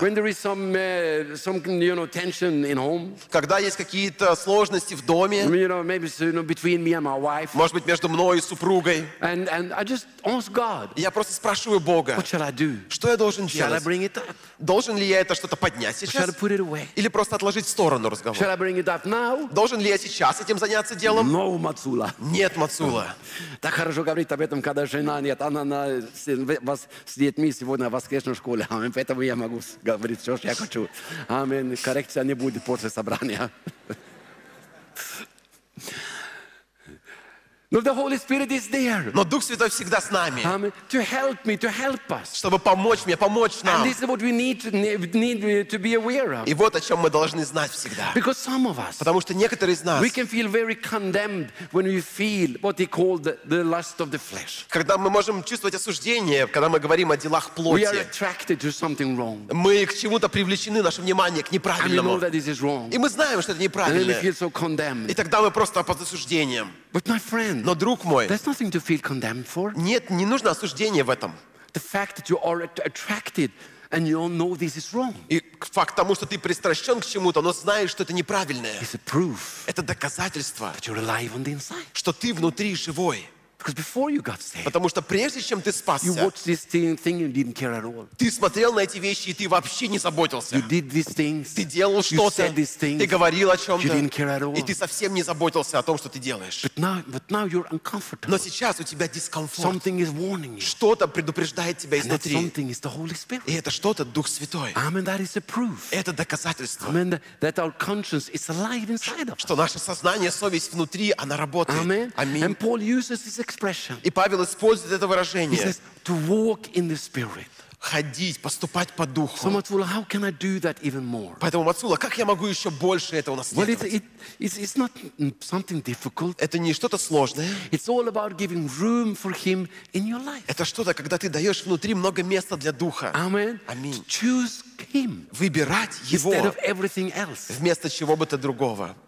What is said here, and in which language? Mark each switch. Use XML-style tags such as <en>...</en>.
<en>When there is some you know tension in home.</en> <ru>Когда есть какие-то сложности в доме.</ru> <en>You know, maybe you know between me and my wife.</en> <ru>Может быть между мной и супругой.</ru> <en>And I just ask God.</en> <ru>Я просто спрашиваю Бога.</ru> <en>What shall I do?</en> <ru>Что я должен</ru> <en>shall</en> <ru>делать?</ru> <en>I bring it up?</en> <ru>Должен ли я это что-то поднять сейчас?</ru> <en>Shall I put it away?</en> <ru>Или просто отложить в сторону разговор?</ru> <en>Shall I bring it up now?</en> <ru>Должен ли я сейчас этим заняться делом?</ru> <en>No, Мацула.</en> <ru>Нет, Мацула. Так хорошо говорить об этом, когда жена нет. Она с детьми сегодня в воскресной школе. Аминь. Поэтому я могу говорить все, что я хочу. Аминь. Коррекция не будет после собрания. Но</ru> <en>the Holy Spirit is there.</en> <ru>Но Дух Святой всегда с нами.</ru> <en>Amen. To help me, to help us.</en> <ru>Чтобы помочь мне, помочь нам.</ru> <en>And this is what we need to be aware of.</en> <ru>И вот о чем мы должны знать всегда.</ru> <en>Because some of us.</en> <ru>Потому что некоторые из нас.</ru> <en>We can feel very condemned when we feel what he called the lust of the flesh.</en> <ru>Когда мы можем чувствовать осуждение, когда мы говорим о делах плоти.</ru> <en>We are attracted to something wrong.</en> <ru>Мы к чему-то привлечены, наше внимание к неправильному.</ru> <en>And we know that this is wrong.</en> <ru>И мы знаем, что это неправильно.</ru> <en>And then we feel so condemned.</en> <ru>И тогда мы просто под осуждением.</ru> <en>But my friend,</en> <ru>но друг мой,</ru> <en>there's nothing to feel condemned for.</en> <ru>Нет, не нужно осуждение в этом.</ru> <en>The fact that you are attracted and you all know this is wrong.</en> <ru>И факт тому, что ты пристращен к чему-то, но знаешь, что это неправильное.</ru> <en>It's a proof.</en> <ru>Это доказательство.</ru> <en>That you're alive on the inside.</en> <ru>Что ты внутри живой.</ru> <en>Because before you got saved.</en> <ru>Потому что прежде чем ты спасся.</ru> <en>You watched this thing and didn't care at all.</en> <ru>Ты смотрел на эти вещи и ты вообще не заботился.</ru> <en>You did these things.</en> <ru>Ты делал что-то.</ru> <en>You said these things.</en> <ru>Ты говорил о чем-то.</ru> <en>You didn't care at all.</en> <ru>И ты совсем не заботился о том, что ты делаешь.</ru> <en>But now you're uncomfortable.</en> <ru>Но сейчас у тебя дискомфорт.</ru> <en>Something is warning you.</en> <ru>Что-то предупреждает тебя изнутри.</ru> <en>And that something is the Holy Spirit.</en> <ru>И это что-то Дух Святой.</ru> <en>Amen. That is a proof.</en> <ru>Это доказательство.</ru> <en>Amen. That our conscience is alive inside of us.</en> <ru>Что наше сознание, совесть внутри, она работает.</ru> <en>Amen.</en> <ru>Аминь.</ru> <en>And Paul uses this expression.</en> <ru>И Павел использует это выражение.</ru> <en>He says, to walk in the Spirit.</en> <ru>Ходить, поступать по духу.</ru> <en>So, Matsula, how can I do that even more?</en> <ru>Поэтому, Мацула, как я могу еще больше этого наследовать?</ru> <en>Well, it's not something difficult.</en> <ru>Это не что-то сложное.</ru> <en>It's all about giving room for him in your life.</en> <ru>Это что-то, когда ты даешь внутри много места для духа.</ru> <en>Amen.</en> <ru>Аминь.</ru> <en>To choose him.</en> <ru>Выбирать его.</ru> <en>Instead of everything else.</en> <ru>Вместо чего бы то другого.</ru>